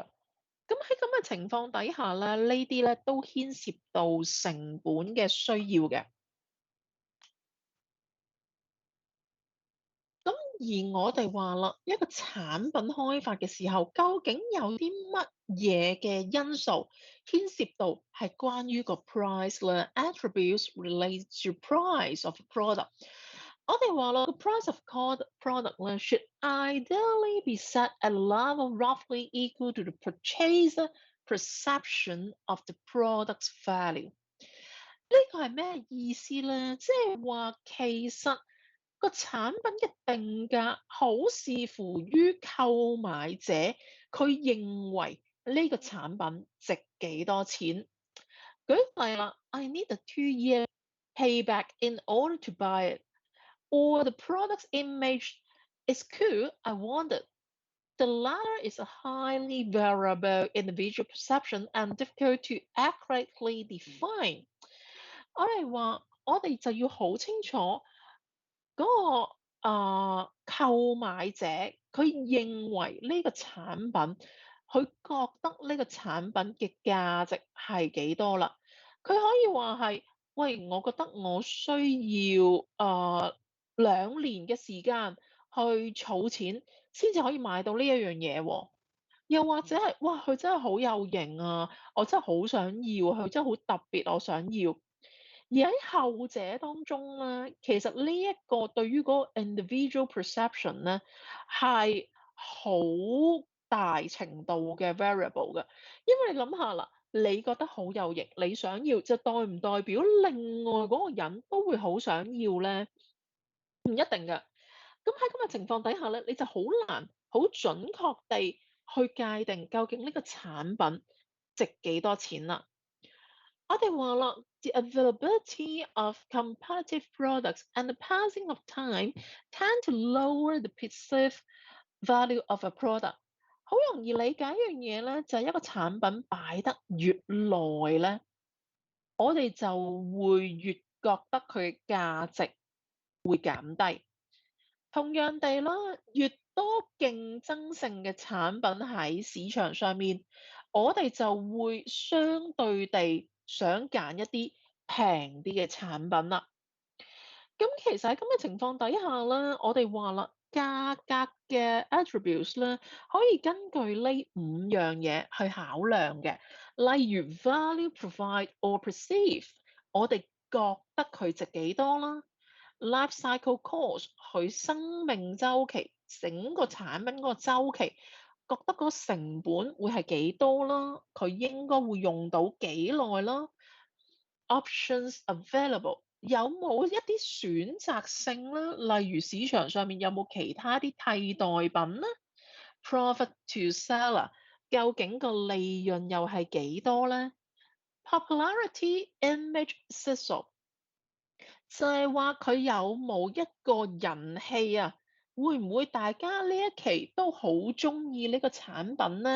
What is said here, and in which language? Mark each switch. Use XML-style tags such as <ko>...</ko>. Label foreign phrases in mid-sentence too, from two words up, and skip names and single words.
<yue>咁喺咁嘅情況底下咧，呢啲咧都牽涉到成本嘅需要嘅。咁而我哋話啦，一個產品開發嘅時候，究竟有啲乜嘢嘅因素牽涉到係關於個 price 咧 ？</yue> <en>Attributes relate to price of a product。</en> <yue>我哋話啦，個</yue> <en>price of product 咧，should ideally be set at a level roughly equal to the purchaser perception of the product's value。</en> <yue>呢個係咩意思咧？即係話其實個產品嘅定價好視乎於購買者佢認為呢個產品值幾多錢。舉例啦</yue> <en>，I need a 2-year payback in order to buy it, or the product's image is cool, I want it. The latter is a highly variable individual perception and difficult to accurately define。</en> <yue>我哋話，我哋就要好清楚嗰個購買者佢認為呢個產品，佢覺得呢個產品嘅價值係幾多啦？佢可以話係，喂，我覺得我需要2年嘅時間去儲錢，先至可以買到呢一樣嘢喎。又或者係，哇，佢真係好有型啊！我真係好想要，佢真係好特別，我想要。而喺後者當中咧，其實呢一個對於嗰個</yue> <en>individual perception</en> <yue>咧，係好大程度嘅 variable 嘅。因為你諗下啦，你覺得好有型，你想要就代唔代表另外嗰個人都會好想要咧？唔一定㗎。咁喺咁嘅情況底下咧，你就好難好準確地去界定究竟呢個產品值幾多錢啦。我哋話啦</yue> <en>，the availability of competitive products and the passing of time tend to lower the perceived value of a product。</en> <yue>好容易理解一樣嘢咧，就係一個產品擺得越耐咧，我哋就會越覺得佢嘅價值會減低。同樣地啦，越多競爭性嘅產品喺市場上面，我哋就會相對地想揀一啲平啲嘅產品啦。咁其實喺咁嘅情況底下咧，我哋話啦，價格嘅 attributes 咧，可以根據呢5樣嘢去考量嘅，例如</yue> <en>value provide or perceive，</en> <yue>我哋覺得佢值幾多啦。</yue> <en>Life cycle cost</en> <yue>佢生命周期，整個產品嗰個週期，覺得個成本會係幾多啦？佢應該會用到幾耐啦 ？</yue> <en>Options available</en> <yue>有冇一啲選擇性啦？例如市場上面有冇其他啲替代品咧 ？</yue> <en>Profit to seller</en> <yue>究竟個利潤又係幾多咧 ？</yue> <en>Popularity image sizzle</en> <yue>就係話佢有冇一個人氣啊？會唔會大家呢一期都好中意呢個產品咧？</yue>